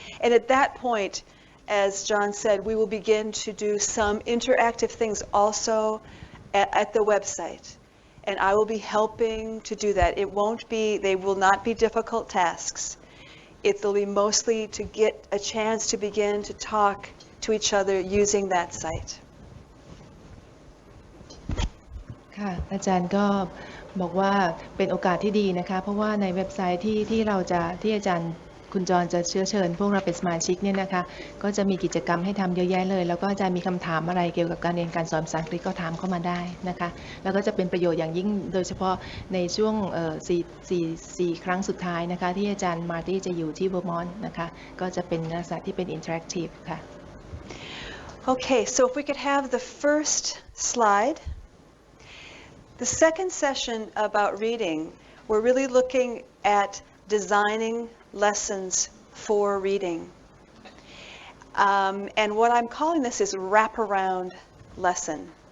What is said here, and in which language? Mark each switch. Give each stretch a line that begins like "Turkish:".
English: And at that point, as John said, we will begin to do some interactive things also at the website. And I will be helping to do that. They will not be difficult tasks. It will be mostly to get a chance to begin to talk to each other using that site.
Thai: ค่ะอาจารย์ก็บอกว่าเป็นโอกาสที่ดีนะคะเพราะว่าในเว็บไซต์ที่อาจารย์คุณจรจะเชิญพวกเราเป็นสมาชิกเนี่ยนะคะก็จะมีกิจกรรมให้ทำเยอะแยะเลยแล้วก็อาจารย์มีคำถามอะไรเกี่ยวกับการเรียนการสอนภาษาอังกฤษก็ถามเข้ามาได้นะคะแล้วก็จะเป็นประโยชน์อย่างยิ่งโดยเฉพาะในช่วง4 ครั้งสุดท้ายนะคะที่อาจารย์มาร์ตี้จะอยู่ที่เวอร์มอนต์นะคะก็จะเป็นลักษณะที่เป็นอินเทอร์แอคทีฟค่ะ
English: Okay, so if we could have the first slide. The second session about reading, we're really looking at designing lessons for reading. And what I'm calling this is wraparound lesson.